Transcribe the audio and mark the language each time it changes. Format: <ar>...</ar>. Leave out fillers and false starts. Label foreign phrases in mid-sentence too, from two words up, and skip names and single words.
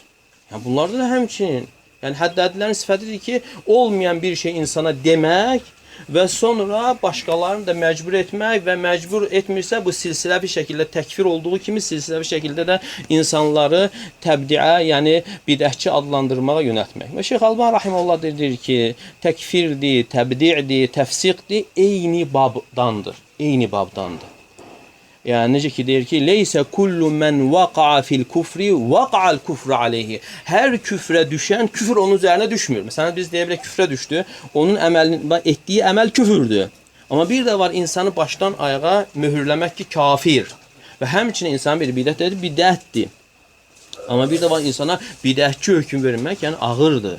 <az>Yəni bunlarda da həmçinin həddədilərin sifətidir ki, olmayan bir şey insana demək və sonra başqalarını da məcbur etmək və məcbur etmirsə bu silsiləvi şəkildə təkfir olduğu kimi silsiləvi şəkildə də insanları təbdiə, yəni bidətçi adlandırmağa yönəltmək. Və Şeyx Əlbani rahimehullah deyir ki, təkfirdir, təbdi'dir, təfsiqdir, eyni babdandır. Eyni babdandır. Yəni necə ki deyir ki,</az> <ar>ليس كل من وقع في الكفر وقع الكفر عليه.</ar> <az>Hər küfrə düşən küfr onun üzərinə düşmür. Məsələn biz deyə bilərik küfrə düşdü, onun etdiyi əməl küfürdür. Amma bir də var insanı başdan ayağa möhürləmək ki, kafir. Və həmçinin insan bir bidətdir, bidətdir. Amma bir də var insana bidətçi hökm vermək, yəni ağırdır.</az>